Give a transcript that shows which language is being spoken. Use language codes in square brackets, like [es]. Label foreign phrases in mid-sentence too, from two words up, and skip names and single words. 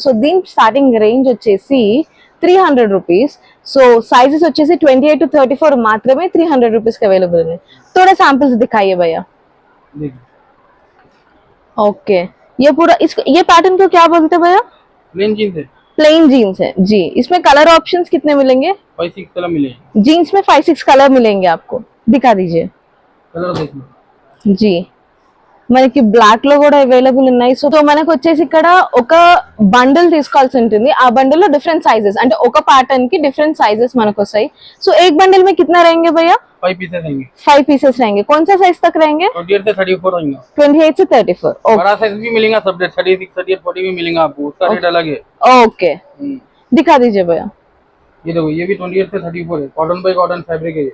[te] సో దీని [en] starting range [te] వచ్చేసి 300 రూపీస్. సో సైజెస్ వచ్చేసి 28 to 34 మాత్రమే 300 రూపీస్ కి అవైలబుల్ ఉన్నాయి. [hi] थोड़ा सैंपल्स दिखाइए भैया. देखिए ओके, ये पूरा ये पैटर्न को क्या बोलते हैं भैया? [en] plain jeans [hi] है, [en] plain jeans [hi] है जी. इसमें [en] color options [hi] कितने मिलेंगे? 5-6 कलर मिलेंगे. जीन्स में 5-6 कलर मिलेंगे आपको. दिखा दीजिए कलर देखिए. जी. [te] మనకి బ్లాక్ లో కూడా అవైలబుల్ ఉన్నాయి. సో మనకు వచ్చేసి ఇక్కడ ఒక బండిల్ తీసుకోవాల్సి ఉంటుంది. ఆ బండిల్ లో [en] different sizes, [te] అంటే ఒక ప్యాటర్న్ కి [en] different sizes [te] మనకు వస్తాయి. [hi] సో एक बंडल में कितना रहेंगे भैया? 5 पीसेस रहेंगे. 5 पीसेस रहेंगे. कौन सा साइज तक रहेंगे? 28 से 34 रहेंगे. 28 से 34. ओके बड़ा साइज भी मिलेगा, सब 36, 38, 40 भी मिलेगा आपको. उसका रेट अलग है. ओके, दिखा दीजिए भैया. ये देखो, ये भी 28 से 34 है. [en] cotton by cotton fabric [hi] है ये.